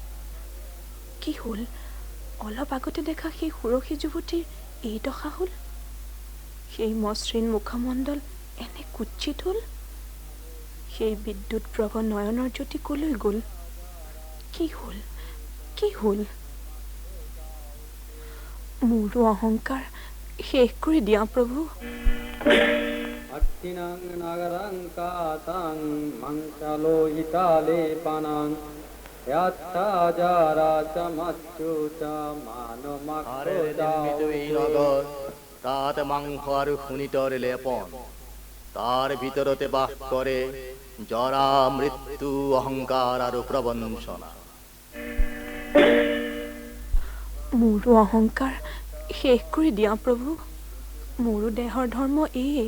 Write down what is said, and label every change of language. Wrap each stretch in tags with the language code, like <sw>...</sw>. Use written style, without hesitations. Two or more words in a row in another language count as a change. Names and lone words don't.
<as>কি হ'ল অলপ আগতে দেখা সেই সুৰক্ষী যুৱতীৰ এই দশা হ'ল সেই মসৃণ মুখমণ্ডল এনে কুৎসিত হ'ল সেই বিদ্যুৎ প্ৰভ নয়নৰ জ্যোতি কলৈ গ'ল কি হ'ল মোৰো অহংকাৰ শেষ কৰি দিয়া প্ৰভু</as> <pi>अट्टिनां नगरं कातां मङ्गलोहितालेपनां यात्ताजाराचमच्युता</pi> <as>মানমাক্ষ তাত মাংস আৰু শুনিতৰ লেপন তাৰ ভিতৰতে বাস কৰে জৰা মৃত্যু অহংকাৰ আৰু প্ৰবঞ্চনা মোৰো অহংকাৰ শেষ কৰি দিয়া প্ৰভু মোৰো দেহৰ ধৰ্ম এয়ে</as>